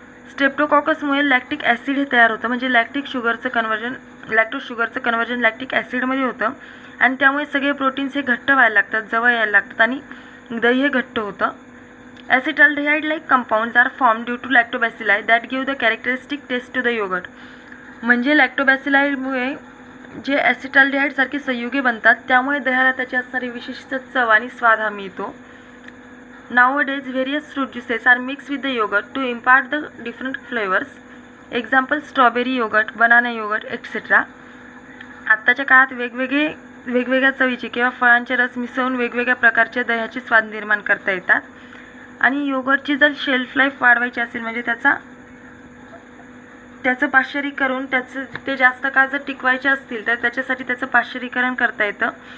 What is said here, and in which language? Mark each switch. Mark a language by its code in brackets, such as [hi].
[mr] स्ट्रेप्टोकॉकसमुळे lactic acid हे तयार होतं, म्हणजे लॅक्टोज शुगरचं कन्व्हर्जन लॅक्टिक ॲसिडमध्ये होतं आणि त्यामुळे सगळे प्रोटीन्स हे घट्ट व्हायला लागतात, जवळ यायला लागतात आणि दही हे घट्ट होतं. [en] Acetaldehyde like compounds are form due to lactobacilli that give the characteristic taste to the yoghurt. [mr] म्हणजे लॅक्टोबॅसिलाईमुळे जे ॲसिटाल्डिहाइडसारखे संयुगे बनतात त्यामुळे दह्याला त्याची असणारी विशिष्ट चव आणि स्वाद हा मिळतो. [en] Nowadays various fruit juices are mixed with the yogurt to impart the different flavors. Example strawberry yogurt, banana yogurt, etc. [mr] आत्ताच्या काळात वेगवेगळ्या चवीचे किंवा फळांचे रस मिसळून वेगवेगळ्या प्रकारचे दह्याचे स्वाद निर्माण करता येतात. आणि योगर्टची जर शेल्फ लाईफ वाढवायची असेल, म्हणजे त्याचं पाश्चरीकरण ते जास्त काळ जर टिकवायचे असतील तर त्याच्यासाठी त्याचं पाश्चरीकरण करता येतं.